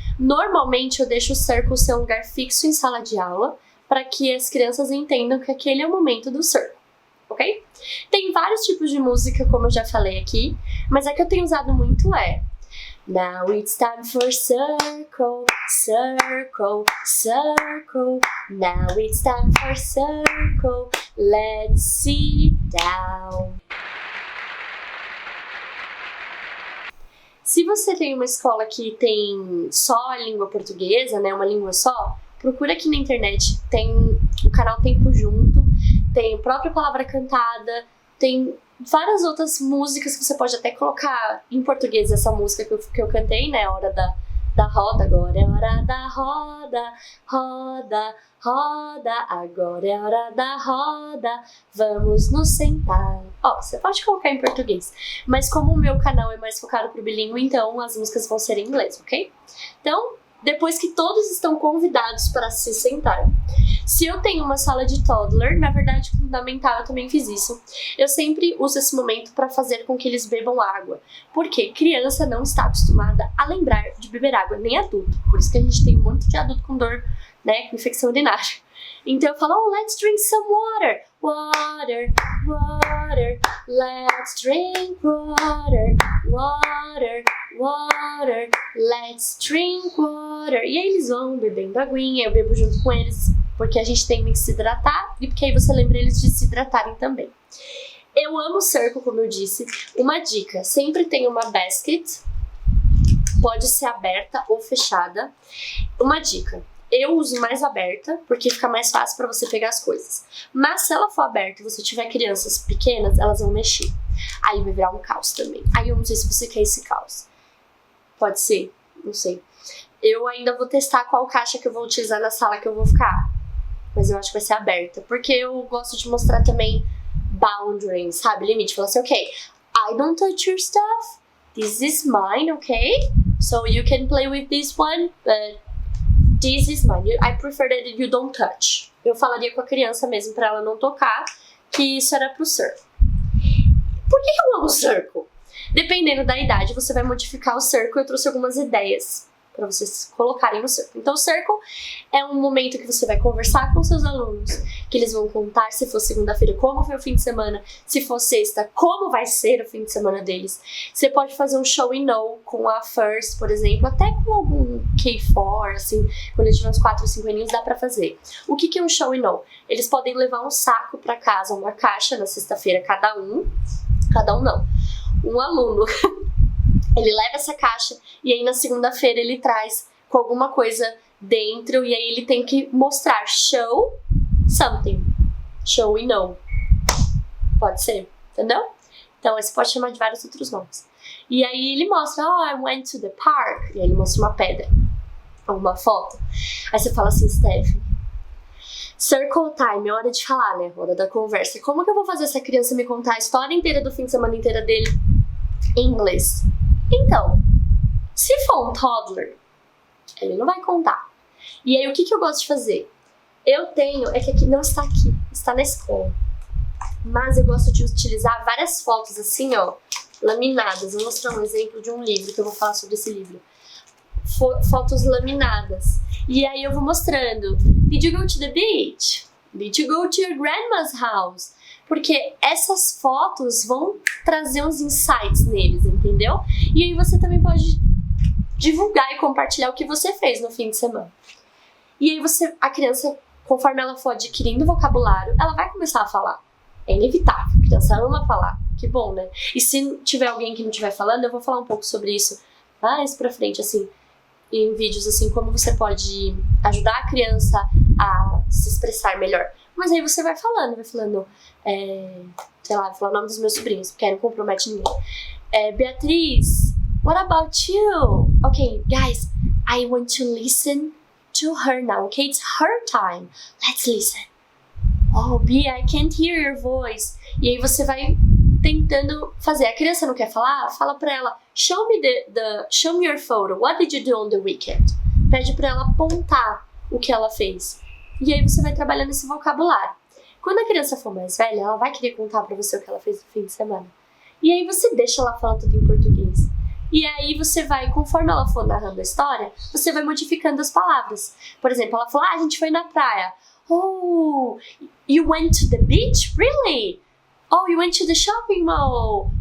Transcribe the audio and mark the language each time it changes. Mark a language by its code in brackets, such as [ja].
[pt] Normalmente eu deixo o Circle ser um lugar fixo em sala de aula, para que as crianças entendam que aquele é o momento do Circle. Ok? Tem vários tipos de música, como eu já falei aqui, mas a que eu tenho usado muito é [en] Now it's time for circle, circle, circle. Now it's time for circle, let's sit down. [pt] Se você tem uma escola que tem só a língua portuguesa, né, uma língua só, procura aqui na internet, tem o canal Tempo Junto, tem a própria Palavra Cantada, tem várias outras músicas que você pode até colocar em português, essa música que eu cantei, né, Hora da Roda, agora é hora da roda, roda, roda, agora é hora da roda, vamos nos sentar. Você pode colocar em português, mas como o meu canal é mais focado pro bilíngue, então as músicas vão ser em inglês, ok? Então, depois que todos estão convidados para se sentar. Se eu tenho uma sala de toddler, na verdade, fundamental, eu também fiz isso. Eu sempre uso esse momento para fazer com que eles bebam água. Porque criança não está acostumada a lembrar de beber água, nem adulto. Por isso que a gente tem um monte de adulto com dor, né, com infecção urinária. Então eu falo, [en] let's drink some water. Water, water, let's drink water. Water, water, let's drink water. [pt] E aí eles vão bebendo aguinha, eu bebo junto com eles, porque a gente tem que se hidratar e porque aí você lembra eles de se hidratarem também. Eu amo o Circle, como eu disse. Uma dica, sempre tem uma basket, pode ser aberta ou fechada. Uma dica, eu uso mais aberta, porque fica mais fácil para você pegar as coisas. Mas se ela for aberta e você tiver crianças pequenas, elas vão mexer. Aí vai virar um caos também. Aí eu não sei se você quer esse caos. Pode ser, não sei. Eu ainda vou testar qual caixa que eu vou utilizar na sala que eu vou ficar. Mas eu acho que vai ser aberta. Porque eu gosto de mostrar também boundaries, sabe? Limite. Falar assim, [en] ok, I don't touch your stuff. This is mine, okay? So you can play with this one, but this is mine. I prefer that you don't touch. [pt] Eu falaria com a criança mesmo pra ela não tocar, que isso era pro circo. Por que eu amo o circo? Dependendo da idade, você vai modificar o circo. Eu trouxe algumas ideias para vocês colocarem no circo. Então, o circo é um momento que você vai conversar com seus alunos, que eles vão contar, se for segunda-feira, como foi o fim de semana, se for sexta, como vai ser o fim de semana deles. Você pode fazer um show and know com a First, por exemplo, até com algum K4, assim, quando eles tiver uns 4 ou 5 aninhos, dá pra fazer. O que é um show and know? Eles podem levar um saco pra casa, uma caixa na sexta-feira, cada um não, um aluno. Ele leva essa caixa e aí na segunda-feira ele traz com alguma coisa dentro e aí ele tem que mostrar [en] show something. [pt] Show e know. Pode ser, entendeu? Então você pode chamar de vários outros nomes. E aí ele mostra, [en] I went to the park. [pt] E aí ele mostra uma pedra, ou uma foto. Aí você fala assim, Steph, circle time, é hora de falar, né? Hora da conversa. Como que eu vou fazer essa criança me contar a história inteira do fim de semana inteira dele em inglês? Então, se for um toddler, ele não vai contar. E aí, o que eu gosto de fazer? É que aqui não está aqui, está na escola. Mas eu gosto de utilizar várias fotos assim, ó, laminadas. Vou mostrar um exemplo de um livro, que eu vou falar sobre esse livro. Fotos laminadas. E aí eu vou mostrando. [en] Did you go to the beach? Did you go to your grandma's house? [pt] Porque essas fotos vão trazer uns insights neles, entendeu? E aí você também pode divulgar e compartilhar o que você fez no fim de semana. E aí a criança, conforme ela for adquirindo vocabulário, ela vai começar a falar. É inevitável, a criança ama falar. Que bom, né? E se tiver alguém que não estiver falando, eu vou falar um pouco sobre isso mais pra frente, assim, em vídeos, assim, como você pode ajudar a criança a se expressar melhor. Mas aí você vai falando, sei lá, vou falar o nome dos meus sobrinhos, porque aí não compromete ninguém. [en] Beatriz, what about you? Okay, guys, I want to listen to her now, okay? It's her time. Let's listen. Oh, Bia, I can't hear your voice. [pt] E aí você vai tentando fazer. A criança não quer falar? Fala pra ela, [en] show me your photo. What did you do on the weekend? [pt] Pede pra ela apontar o que ela fez. E aí você vai trabalhando esse vocabulário. Quando a criança for mais velha, ela vai querer contar pra você o que ela fez no fim de semana. E aí você deixa ela falar tudo em português. E aí você vai, conforme ela for narrando a história, você vai modificando as palavras. Por exemplo, ela falou, a gente foi na praia. [en] Oh, you went to the beach? Really? Oh, you went to the shopping mall.